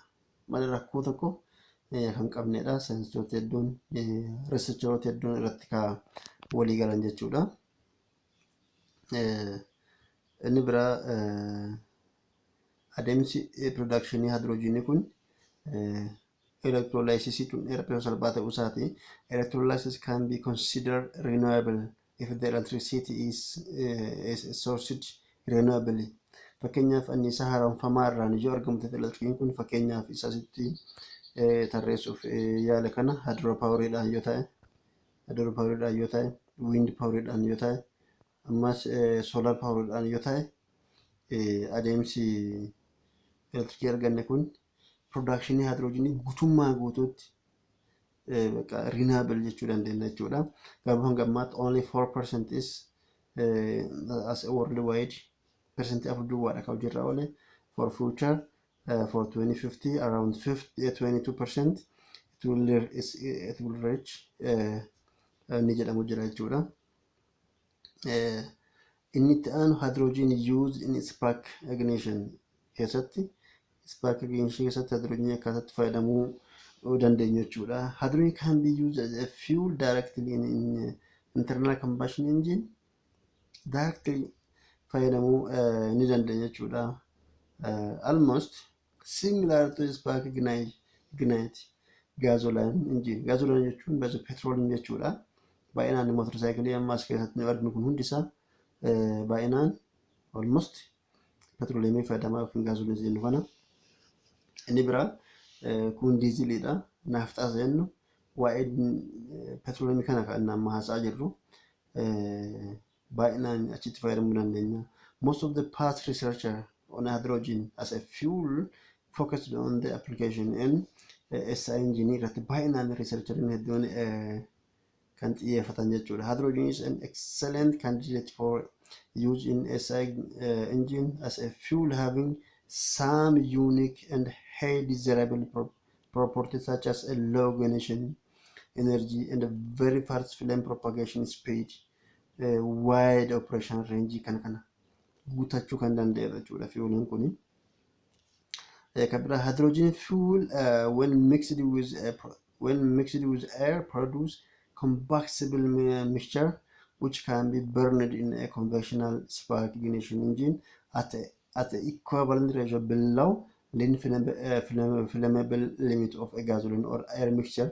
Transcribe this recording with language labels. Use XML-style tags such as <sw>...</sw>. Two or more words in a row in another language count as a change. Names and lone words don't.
<om>Malee rakkoo tokko kan qabnedha. Saayinsistoota hedduun riisarcheroota hedduun irratti walii galan jechuudha. Inni biraa adeemsi production hydrogenii kun electrolysis tun dheeraa salphaa ta'uu isaati.</om> <en>Electrolysis can be considered renewable if the electricity is sourced renewably.</en> <om>Fakkeenyaaf anniisaa haaromfamaa irraan yoo argamu ta'e elektirikiin kun fakkeenyaaf isaasitti tarreessuuf yaala kana hydropoweridhaan yoo ta'e wind poweridhaan yoo ta'e ammas solar poweridhaan yoo ta'e adeemsi elektirikii arganne kun production hydrogenii guutummaa guutuutti renewable jechuu dandeenya jechuudha. Garuu hanga ammaatti</om> <en>only 4% is as a worldwide percentage of</en> <om>duwwaadha kan hojirra oole</om> <en>for future for 2050 around 22% it will reach</en> <om>ni jedhamu jira jechuudha. Inni itti aanu</om> <en>hydrogen used in spark ignition</en> <om>keessatti</om> <en>spark ignition</en> <om>keessatti hydrogen akkasatti fayyadamuu dandeenya jechuudha.</om> <en>Hydrogen can be used as a fuel directly in internal combustion engine directly</en> <om>fayyadamuu ni dandeenya jechuudha.</om> <en>Almost similar to spark ignite gasoline engine.</en> <om>Gasoline jechuun baza petroleum jechuudha. Baay'inaan motorsaayikilii ammaas keessatti arginu kun hundisaa baay'inaan almost petroleumii fayyadamaa yookiin gasoline jennu kana. Inni biraa kun diiziliidha. Naafxaas jennu waa'ee petroleumii kana kan amma haasa'aa jirru baay'inaan achitti fayyadamuu dandeenya.</om> <en>Most of the past researcher on hydrogen as a fuel focused on the application in SI engine</en> <om>irratti baay'inaan researcherin hedduun kan xiyyeeffatan jechuudha.</om> <en>Hydrogen is an excellent candidate for use in SI engine as a fuel having some unique and high desirable properties such as a low ignition energy and a very fast flame propagation speed, wide operation range</en> <om>kana guutachuu kan danda'e jechuudha fuelin kuni.</om> <en>Kabira hydrogen fuel when mixed with air produce combustible mixture which can be burned in a conventional spark ignition engine at the equivalent ratio below the flammable limit of a gasoline or air mixture.</en>